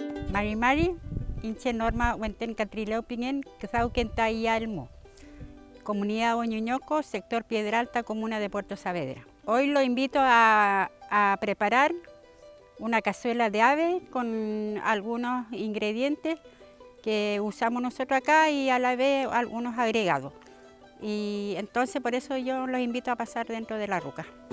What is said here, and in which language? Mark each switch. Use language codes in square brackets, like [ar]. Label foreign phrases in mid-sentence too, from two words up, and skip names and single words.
[arn] Mari Inche Norma Huenten Catrileo Pingen, Quezauquen Almo, Comunidad Oñuñoco, sector Piedra Alta, comuna de Puerto Saavedra. [es] Hoy lo invito a preparar una cazuela de ave con algunos ingredientes que usamos nosotros acá y a la vez algunos agregados. Y entonces por eso yo los invito a pasar dentro de la ruca.